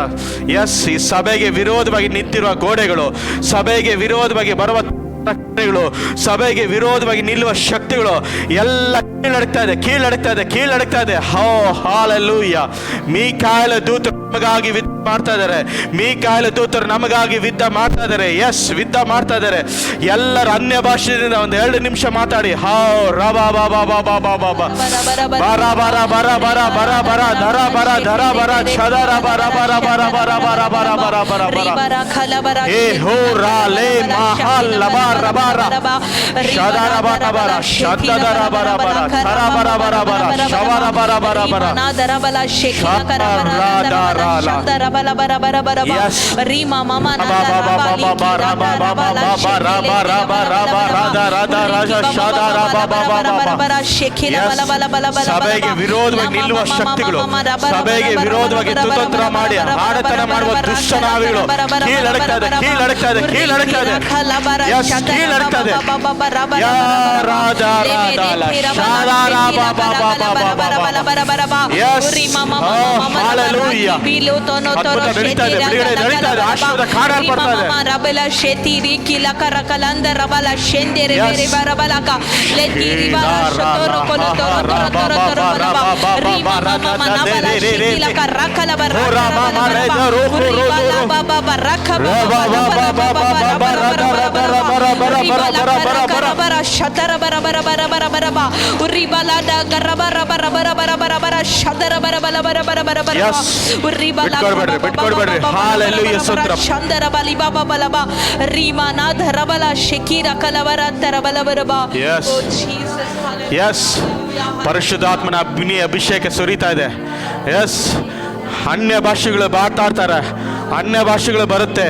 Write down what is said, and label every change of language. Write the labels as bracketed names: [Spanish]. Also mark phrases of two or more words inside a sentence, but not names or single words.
[Kannada] ಎಸ್, ಈ ಸಭೆಗೆ ವಿರೋಧವಾಗಿ ನಿಂತಿರುವ ಗೋಡೆಗಳು, ಸಭೆಗೆ ವಿರೋಧವಾಗಿ ಬರುವ ಶಕ್ತಿಗಳು, ಸಭೆಗೆ ವಿರೋಧವಾಗಿ ನಿಲ್ಲುವ ಶಕ್ತಿಗಳು ಎಲ್ಲ ಕೀಳಡಗ್ತಾ ಇದೆ, ಕೀಳಡಗ್ತಾ ಇದೆ, ಕೀಳಡಗ್ತಾ ಇದೆ. ಹೋ ಹಾಲೆಲೂಯ. ಮೀಕಾಯಲ ದೂತರು ನಮಗಾಗಿ ಯುದ್ಧ ಮಾಡ್ತಾ ಇದ್ದಾರೆ, ಮೀಕಾಯಲ ದೂತರು ನಮಗಾಗಿ ಯುದ್ಧ ಮಾಡ್ತಾ ಇದ್ದಾರೆ. ಎಸ್, ಯುದ್ಧ ಮಾಡ್ತಾ ಇದ್ದಾರೆ. ಎಲ್ಲರ ಅನ್ಯ ಭಾಷೆಯಿಂದ 1-2 ನಿಮಿಷ ಮಾತಾಡಿ. ಹೋ ರಬಾ ಬಾಬಾ ಬಾಬಾ ಬಾಬಾ ಬಾ ಬರ ಬರ ಬರ ಬರ ಬರ ಬರ ಧರ ಬರ ಧರ ಬರ ಶದರ ಬರ ಬರ ಬರ ಬರ ಬರ ಬರ ಬರ ಬರ ಬರ. ಹೇ ಹೋ ರಾ ಲೇ ಮಹಲ್ ಲಬಾ ರಬಾ ರ ಶದರ ಬರ ಬರ ಶದರ ಬರ ಬರ ಧರ ಬರ ಬರ ಬರ ಶವರ ಬರ ಬರ ಬರ ನಾದರ ಬಲ ಶೇಖರ ಬರ ಶದರ ಬಲ ಬರ ಬರ ಬರ ರೀಮಾ ಮಮ ನಾದರ ಬಲ ಬರ ಬರ ರಾಧಾ ರಾಧಾ ರಾಜ ಶದರ ಬರ ಬರ ಶೇಖಿಲ ಬಲ ಬಲ ಬಲ ಬಲ. ಸಭೆಗೆ ವಿರೋಧವಾಗಿ ನಿಲ್ಲುವ ಶಕ್ತಿಗಳು, ಸಭೆಗೆ ವಿರೋಧವಾಗಿ ಕುತಂತ್ರ ಮಾಡಿ ಆಡತನ ಮಾಡುವ ದುಷ್ಟನಾವಿಗಳು ಕೀಳಡಗ್ತಾ ಇದೆ, ಕೀಳಡಗ್ತಾ ಇದೆ, ಕೀಳಡಗ್ತಾ ಇದೆ. ಎಸ್, ಕೀಳಡಗ್ತಾ ಇದೆ. ಯಾ ರಾಧಾ ರಾಧಾ ಲ ಶದರ ಬಬ ಬಬ ಬಬ. ಎಸ್, ಹಾಲೆಲೂಯ. ಅದ್ಭುತ ನಡೀತಾ ಇದೆ, ಬಿಡುಗಡೆ ನಡೀತಾ ಇದೆ, ಆಶೀರ್ವಾದ ಕಾಣಲ್ಪಡ್ತಾ ಇದೆ. ರಬಲ ಶೇತಿರಿ ಕಿಲ ಕರಕಲಂದ ರಬಲ ಶೆಂದೆರೆ ಬೇರೆ ಬರಬಲಕ ಲೆತಿರಿ ಬರ ಶತೋರ ಕೊಲ ತೋರ ತೋರ ತೋರ ತೋರ ಬರಬ ರಿಮ ಮಮ ನಬಲ ಶೆಕಿಲ ಕರಕಲ ಬರ ಬರ ಬರ ರಖ ಬರ ಶತರ ಬರ ಬರ ಬರ ಬರ ಬರ ಬಾ ಉರಿ ಬಲದ ಗರ ಬರ ಬರ ಬರ ಬರ ಬರ ಬರ ಶತರ ಬರ ಬಲ ಬರ ಬರ ಬರ ಬರ ಉರಿ ಬಲ ಬಿಟ್ಕೊಡ್ಬೇಡ್ರಿ. ಹಾಲೆಲೂಯ ಸ್ತೋತ್ರ. ಶಂದರ ಬಲಿ ಬಾಬಾ ಬಲಬ ರೀಮಾನ ಧರಬಲ ಶಕೀರ ಕಲವರ ತರಬಲ ಬರಬ. ಎಸ್, ಪರಿಶುದ್ಧಾತ್ಮನ ಅಭಿಷೇಕ ಸುರಿತಾ ಇದೆ. ಎಸ್, ಅನ್ಯ ಭಾಷೆಗಳು ಮಾತಾಡ್ತಾರೆ, ಅನ್ಯ ಭಾಷೆಗಳು ಬರುತ್ತೆ.